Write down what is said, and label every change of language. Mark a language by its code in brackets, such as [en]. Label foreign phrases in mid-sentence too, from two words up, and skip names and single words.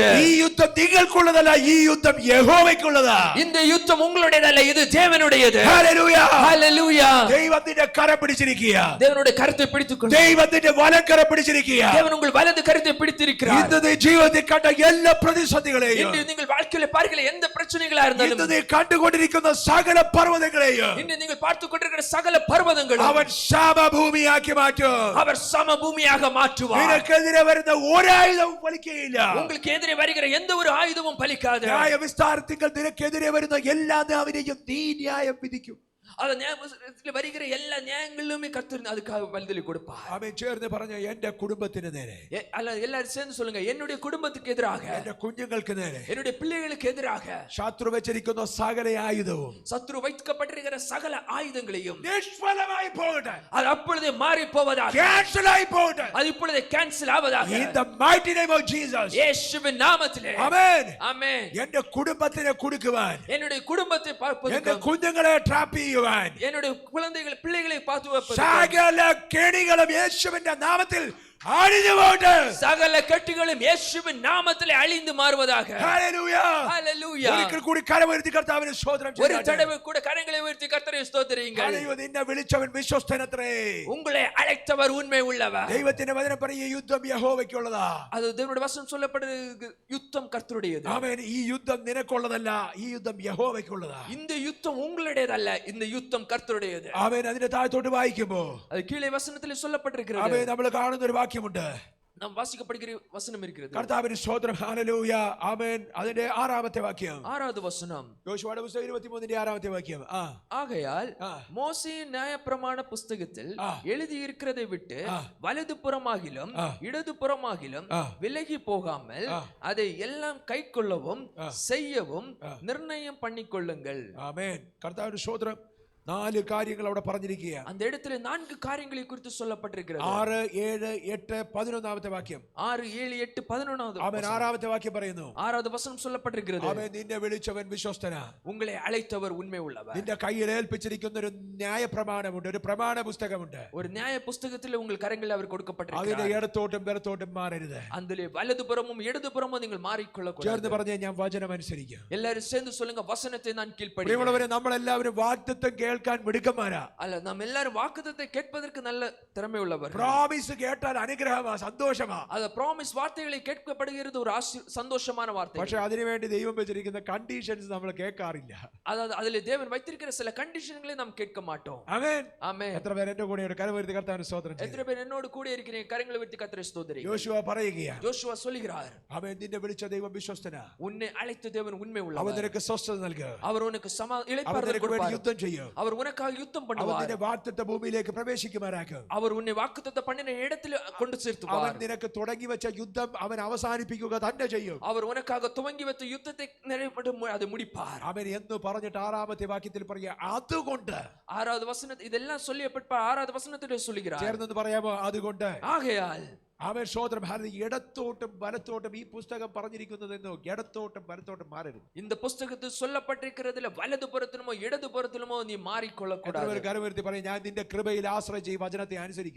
[ml] ഈ യുദ്ധം നിങ്ങൾക്കുള്ളതല്ല, ഈ യുദ്ധം യഹോവയ്ക്കുള്ളതാ. [ta] இந்த யுத்தம் உங்களுடையதல்ல, இது தேவனுடையது. [ml] ഹല്ലേലൂയ. [ta] ஹalleluya. [ml] ദൈവം നിന്റെ കരം പിടിച്ചിരിക്കുക. [ta] தேவனுடைய கரத்தை பிடித்துக்கொண்டு [ml] ദൈവം നിന്റെ വലക്കരം പിടിച്ചിരിക്കുക. [ta] தேவன் உங்கள் வலது கரத்தை பிடித்திருக்கிறார். [ml] ഇന്ന് നീ ജീവിതത്തിൽ കണ്ട എല്ലാ പ്രതിസന്ധികളെയും, [ta] இன்று நீங்கள் வாழ்க்கையில பார்க்கிற எந்த பிரச்சனைகளா இருந்தாலும், [ml] ഇന്ന് നീ കണ്ടുകൊണ്ടിരിക്കുന്ന സകല പർവ്വതങ്ങളെയും [ta] இன்று நீங்கள் பார்த்துக் கொண்டிருக்கிற சகல பர்வதங்களும் [ml] അവൻ സമഭൂമിയാക്കി മാറ്റും. [ta] அவர் சமபூமியாக மாற்றுவார். [ml] നിനക്കെതിരെ വരുന്ന ഒരായുധവും ഫലിക്കുകയില്ല. [ta] உங்களுக்கு எதிரே வருகிற எந்த ஒரு ஆயுதமும் பலிக்காது. [ml] ന്യായവിസ്താരത്തിൽ നിനക്കെതിരെ വരുന്ന എല്ലാ നാവിനെയും നീ ന്യായം വിധിക്കും. [ta] அது நியாயத்தில் வருகிற எல்லா நியாயங்களிலுமே கர்த்தர் அதுக்காக பதிலளி கொடுப்பார். [ml] അവൻ ചേർന്ന് പറഞ്ഞ എന്റെ കുടുംബത്തിന് നേരെ, [ta] அல்ல எல்லாரும் சேர்ந்து சொல்லுங்க, என்னுடைய குடும்பத்துக்கு எதிராக, [ml] എന്റെ കുഞ്ഞുങ്ങൾക്ക് നേരെ [ta] என்னுடைய பிள்ளைகளுக்கு எதிராக [ml] ശത്രു വെച്ചിരിക്കുന്ന സകല ആയുധവും [ta] சத்துரு வைக்கப்பட்டிருக்கிற சகல ஆயுதங்களையும் [ml] നിഷ്ഫലമായി പോകട്ടെ. [ta] அது அப்பொழுதே மாறி போவதாக, [ml] ക്യാൻസലായി പോകട്ടെ. [ta] அது இப்பொழுதே கேன்சல் ஆவதாக. [en] In the mighty name of Jesus. [ta] இயேசுவின் நாமத்திலே. [ml] ആമേൻ. [ta] ஆமென். [ml] എന്റെ കുടുംബത്തിനെ കൊടുക്കുവാൻ, [ta] என்னுடைய குடும்பத்தை [ml] എന്റെ [ta] பார்ப்பதற்கு, [ml] കുഞ്ഞുങ്ങളെ ട്രാപ്പ് ചെയ്യുവാൻ, [ta] என்னுடைய குழந்தைகள் பிள்ளைகளை பார்த்து வைப்பதற்கு, [ml] സകല കെണികളും യേശുവിന്റെ നാമത്തിൽ അഴിഞ്ഞു പോകട്ടെ. [ta] சகல கட்டுகளும் இயேசுவின் நாமத்திலே அழிந்து மாறுவதாக. [ml] ഹല്ലേലൂയ. [ta] ஹalleluya. [ml] ഒരിക്കൽ കൂടി കരമുയർത്തി കർത്താവിനെ സ്തോത്രം [ta] ஒரு [ml] ചെയ്യട്ടെ. [ta] தடவை கூட கரங்களை உயர்த்தி கர்த்தரை ஸ்தோத்திரியுங்கள். [ml] ദൈവം നിന്നെ വിളിച്ചവൻ വിശ്വസ്തനത്രേ. [ta] உங்களை அழைத்தவர் உண்மை உள்ளவர். [ml] ദൈവത്തിന്റെ വചനം പറയും, ഈ യുദ്ധം യഹോവയ്ക്കുള്ളതാ. [ta] அது தேவனுடைய வசனம் சொல்லப்படுகிறது, யுத்தம் கர்த்தருடையது. [ml] ആമേൻ. ഈ യുദ്ധം നിനക്കുള്ളതല്ല, ഈ യുദ്ധം യഹോവയ്ക്കുള്ളതാ. [ta] இந்த யுத்தம் உங்களுடையதல்ல, இந்த யுத்தம் கர்த்தருடையது. [ml] ആമേൻ. അതിന്റെ താഴത്തോട്ട് വായിക്കുമ്പോ [ta] அது கீழே வசனத்திலே சொல்லப்பட்டிருக்கிறது. [ml] ആമേൻ, നമ്മൾ കാണുന്ന ഒരു വാക്യമുണ്ട്. [ta] நாம் வாசிக்கப்படுகிற வசனம் இருக்கிறது. [ml] കർത്താവിന് സ്തോത്രം. ഹല്ലേലൂയ. ആമേൻ. അതിന്റെ 6ാമത്തെ വാക്യം, [ta] 6வது வசனம். [ml] യോശുവയുടെ പുസ്തകം 23 6ാമത്തെ വാക്യം. [ta] ஆகையால் மோசேயின் நியாயப்பிரமாண புஸ்தகத்தில் எழுதி இருக்கிறதை விட்டு வலது புறமாகிலும் இடது புறமாகிலும் விலகி போகாமல் அதை எல்லாம் கைக்கொள்ளவும் செய்யவும் நிர்ணயம் பண்ணிக்கொள்ளுங்கள். [ml] ആമേൻ. കർത്താവിന് സ്തോത്രം. 4 കാര്യങ്ങൾ അവിടെ പറഞ്ഞിരിക്കുക. [ta] அந்த இடத்துல 4 காரியங்களை குறித்து சொல்லப்பட்டிருக்கிறது. [ml] 6, 7, 8, 11ാമത്തെ വാക്യം. [ta] 6, 7, 8, 11வது. [ml] അവൻ 6ാമത്തെ വാക്യം പറയുന്നു. [ta] 6வது வசனம் சொல்லப்பட்டிருக்கிறது. [ml] അവൻ നിന്നെ വിളിച്ചവൻ വിശ്വസ്തനാ. [ta] உங்களை அழைத்தவர் உண்மை உள்ளவர். [ml] നിന്റെ കയ്യിൽ ഏൽപ്പിച്ചിരിക്കുന്ന ഒരു ന്യായപ്രമാണമുണ്ട്, ഒരു പ്രമാണ പുസ്തകമുണ്ട്. [ta] ஒரு நியாய புத்தகத்தில் உங்கள் கரங்களில் அவர் கொடுக்கப்பட்டிருக்கிறார். [ml] അതിന്റെ ഇടത്തോട്ടും വലത്തോട്ടും മാറരുത്. [ta] அதிலே வலதுபுறமும் இடதுபுறமும் நீங்கள் மாறிக்கொள்ள கூடாது. [ml] ചേർന്ന് പറഞ്ഞേ, ഞാൻ വചനം അനുസരിക്കും. [ta] எல்லாரும் சேர்ந்து சொல்லுங்க, வசனத்தை நான் கீழ்ப்படிவேன். [ml] പ്രിയമുള്ളവരെ, നമ്മളെല്ലാവരും വാഗ്ദത്തം കേൾക്കാൻ മിടുക്കന്മാരാ. [ta] அல்ல, நாம் எல்லாரும் வாக்குத்தத்தத்தை கேட்பதற்கு நல்ல திறமை உள்ளவர். [ml] പ്രോമിസ് കേട്ടാൽ അനുഗ്രഹമാ, സന്തോഷമാ. [ta] அந்த ப்ராமிஸ் வார்த்தைகளை கேட்கப்படுகிறது ஒரு சந்தோஷமான வார்த்தை. [ml] പക്ഷെ അതിനുവേണ്ടി ദൈവം വെച്ചിരിക്കുന്ന കണ്ടീഷൻസ് നമ്മൾ കേൾക്കാറില്ല. [ta] அதாவது அதிலே தேவன் வைத்திருக்கிற சில கண்டிஷன்களை நாம் கேட்க மாட்டோம். [ml] ആമേൻ. [ta] ஆமென். [ml] എത്ര പേര് എന്റെ കൂടെ കരം ഉയർത്തി കർത്താവിനെ സ്തോത്രം ചെയ്യും? [ta] எத்தனை பேர் என்னோடு கூட இருக்கிறீங்க? கரங்களை உயர்த்தி கர்த்தரை ஸ்தோத்திரிங்க. [ml] യോശുവ പറയുകയാണ്, [ta] யோசுவா சொல்கிறார், [ml] അവൻ നിന്നെ വിളിച്ച ദൈവം വിശ്വസ്തനാ. [ta] உன்னை அழைத்த தேவன் உண்மை [ml] അവൻ [ta] உள்ளவர். [ml] നിനക്ക് സ്വസ്ഥത നൽകുക. [ta] அவர் உனக்கு [ml] അവൻ [ta] இளைப்பாறுதல் [ml] നിനക്ക് വേണ്ടി [ta] கொடுப்பார். [ml] യുദ്ധം ചെയ്യും. [ta] அவர் உனக்காக யுத்தம் [ml] അവൻ [ta] பண்ணுவார். [ml] നിന്നെ വാഗ്ദത്ത ഭൂമിയിലേക്ക് പ്രവേശിക്കുമാറാക്കും. [ta] அவர் உன்னை வாக்குத்தத்தம் பண்ணின இடத்தில் கொண்டு [ml] അവൻ [ta] சேர்த்துவார். [ml] നിനക്ക് തുടങ്ങി വെച്ച യുദ്ധം അവൻ അവസാനിപ്പിക്കുക തന്നെ ചെയ്യും. [ta] அவர் உனக்காக துவங்கி வைத்த யுத்தத்தை அதை முடிப்பார். [ml] അവൻ എന്ന് പറഞ്ഞിട്ട് 6ാമത്തെ വാക്യത്തിൽ പറയുക, അതുകൊണ്ട്. [ta] 6வது வசனம் இதெல்லாம் சொல்லியப்பட்ட 6வது வசனத்திலே சொல்லுகிறார். [ml] ചേർന്ന് പറയാമോ? അതുകൊണ്ട്. [ta] ஆகையால் [ml] അവൻ സ്തോത്രം. ഇടത്തോട്ടും വലത്തോട്ടും ഈ പുസ്തകം പറഞ്ഞിരിക്കുന്നതെന്നോ ഇടത്തോട്ടും വലത്തോട്ടും മാറരുത്. [ta] இந்த புத்தகத்தில் சொல்லப்பட்டிருக்கிறதுல வலது புறத்திலுமோ இடது புறத்திலுமோ நீ மாறிக்கொள்ள கூடாது. [ml] കരമുയർത്തി പറയും, ഞാൻ നിന്റെ കൃപയിൽ ആശ്രയിച്ച് ഈ വചനത്തെ അനുസരിക്കും.